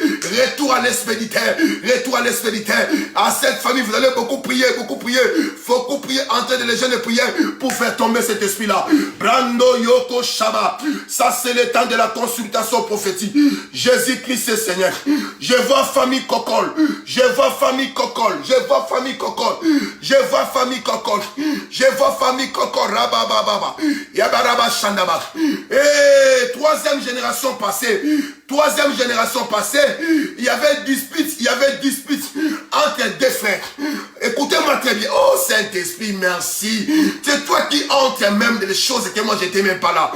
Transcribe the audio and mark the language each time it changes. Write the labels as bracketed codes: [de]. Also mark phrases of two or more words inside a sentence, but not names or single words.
[fr] Retour à l'expéditeur, retour à l'expéditeur. À cette famille, vous allez beaucoup prier, faut beaucoup prier, entrer dans les jeunes de prière pour faire tomber cet esprit là. Brando Yoko Shaba. Ça c'est le temps de la consultation prophétique. Jésus-Christ est Seigneur. Je vois famille Kokol. Je vois famille Kokol. Je vois famille Kokol. Je vois famille Kokol. Je vois famille Kokol. Rabababa. Yabaraba Shandaba. Et 3e génération passée. 3e génération passée, il y avait dispute entre 2 frères. Écoutez-moi très bien. Oh Saint-Esprit, merci. C'est toi qui entres même des choses que moi j'étais même pas là.